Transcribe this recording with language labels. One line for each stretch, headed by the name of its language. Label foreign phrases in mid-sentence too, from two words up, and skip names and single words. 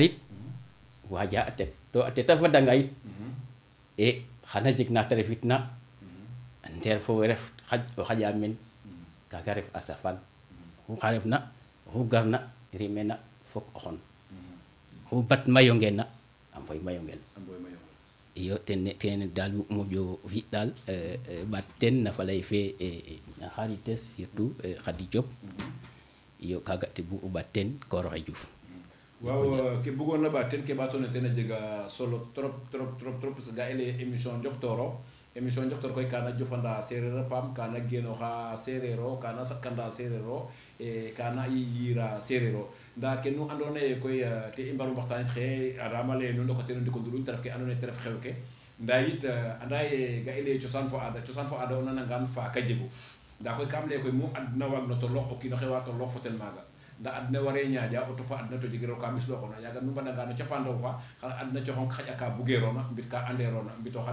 Serer: yit waja a tet to a teta fadanga yit e xana jeg na te refit na ndeer fo ref o xaƴa men kaga ref a safan oxu xa ref na oxu garna rimena fok o xon oxu bat mayo ngena a mboy mayo ngel iyo ten dal moƴo fi dal ɓat ten na falay fe na xarites surtout Khady Diop iyo kaga te bug u ɓat ten Koroxe Diouf waaw ke bëggoon na ɓaat ten ke ɓaatoona ten a jega solo
French: trop parce que
Serer: ga i leye émission Njoktoor émission Njoktoor koy kana jofanda sereer a paam kana genooxa sereer o kana sakanda sereer o e kana yira sereer o nda ke nu andoona yee koy te i mbaru mbaxtaanit xaye araama lay nu ndoka teen o ndiko nduluñ te ref ke andoona yee te ref xew ke nda yit anda ye ga i leye cosaan fo aada o nanangaan faaka jegu nda koy kam leye koy mu adna waag no toloox o kiino xe wa toloox fo ten maaga nda adna ware ñaaƴa o topa adna to jegiro ka ɓislooxoona yaaga nu mbadanga no capandaw fa xana adna coxong xaƴa ka bugeeroona mbit ka anderoona mbito xa